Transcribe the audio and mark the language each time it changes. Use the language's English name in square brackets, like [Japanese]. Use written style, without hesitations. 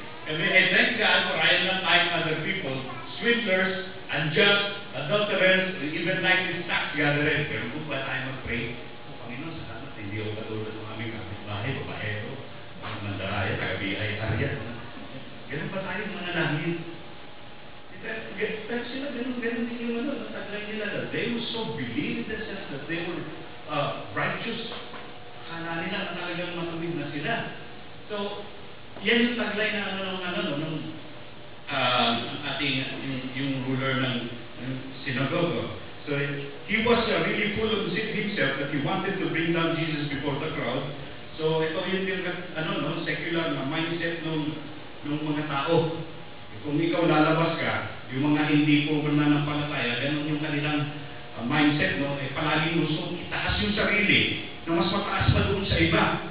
[English] I thank God for I am not like other people, swindlers, unjust, adulterers, even like this tax gatherers. [Filipino] Pero kung ba tayo mag-pray? Panginoon, salamat, hindi ako katulad ng aming kapitbahay, babaero, ang mandaraya, taga-BI, Arya. Ganun pa tayo manalangin. Pero sila ganun din yung taglay nila. [English] They were so believe in themselves that they were righteous. [Filipino] Akala nila na talagang matuwid na sila. So, yan yung taglay na ng ating yung ruler ng synagogue. [English] So he was really full of himself that he wanted to bring down Jesus before the crowd. [Filipino] So ito yung secular na mindset ng mga tao. Kung ikaw lalabas ka, yung mga hindi po mananampalataya, ganun yung kanilang mindset, palaging gustong itaas yung sarili na mas mataas pa doon sa iba.